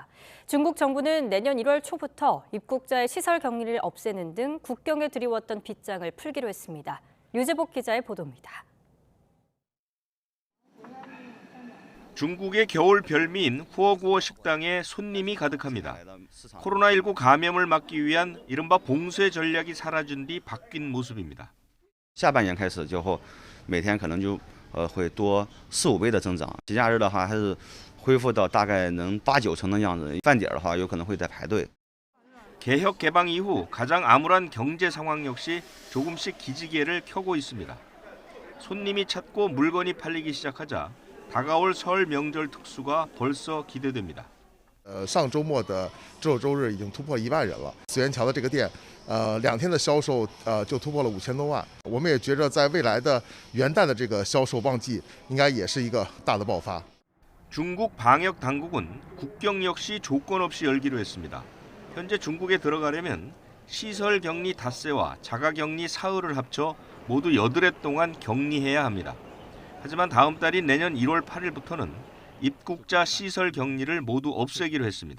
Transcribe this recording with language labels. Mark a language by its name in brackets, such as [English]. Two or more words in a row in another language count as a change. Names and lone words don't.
[Korean] 중국 정부는 내년 1월 초부터 입국자의 시설 격리를 없애는 등 국경에 들이웠던 빗장을 풀기로 했습니다. 유재복 기자의 보도입니다. 중국의 겨울 별미인 후어구어 식당에 손님이 가득합니다. 코로나19 감염을 막기 위한 이른바 봉쇄 전략이 사라진 뒤 바뀐 모습입니다. [Chinese] 下半年开始就后，每天可能就会多4、5倍的增长。节假日的话，还是恢复到大概能8、9成的样子。饭点的话，有可能会在排队。 [Korean] 개혁 개방 이후 가장 암울한 경제 상황 역시 조금씩 기지개를 켜고 있습니다. 손님이 찾고 물건이 팔리기 시작하자 다가올 설 명절 특수가 벌써 기대됩니다. [Chinese] 上周末的周六周日已经突破1万人了。四元桥的这个店，2天的销售就突破了5000多万。我们也觉着在未来的元旦的这个销售旺季，应该也是一个大的爆发。 [Korean] 중국 방역 당국은 국경 역시 조건 없이 열기로 했습니다. 현재 중국에 들어가려면 시설 격리 닷새와 자가 격리 사흘을 합쳐 모두 8회 동안 격리해야 합니다. 하지만 다음 달인 내년 1월 8일부터는 입국자 시설 격리를 모두 없애기로 했습니다.